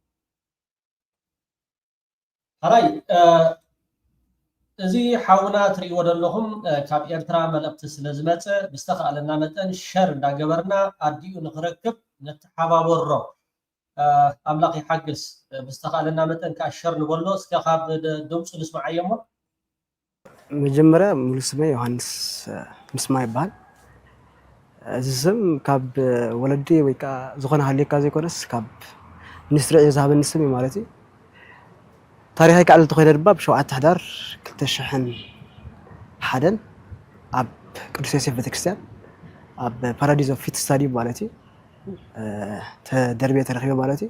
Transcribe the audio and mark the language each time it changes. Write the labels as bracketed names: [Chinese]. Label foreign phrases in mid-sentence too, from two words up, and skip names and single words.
[Tigrinya] ሃራይ እዚ ሓውና ትሪእዎ ዘለኹም ካብ ኤርትራ መልእክቲ ስለዝመፀ ብዝተኸኣለና መጠን ሸር እንዳገበርና ኣዲኡ ንኽረክብ ነተሓባበሮ አምላኽ ይሓግዝ ብዝተኸኣለና መጠን ከዓ ሸር ንበሎ እስከ ካብ ድምፁ ንስማዕ እሞ [Amharic] መጀመሪያ ሙሉ ስሜ ዮሐንስ ምስማ ይባል [Tigrinya] እዚ ስም ካብ ወለዲ ወይ ከዓ ዝኾነ ሃሌካ ዘይኮነስ ካብ ሚኒስትሪ ዝሃበኒ ስም ማለት እዩ ታሪኻይ ከዓ ልተኸይደ ድማ ብ7 ሕዳር 2001 ኣብ ቅዱስ ዮሴፍ ቤተክርስትያን ኣብ ፓራዲዞ ፊት ስታዲየም ማለት እዩ ተደርቤ ተረኺበ ማለት እዩ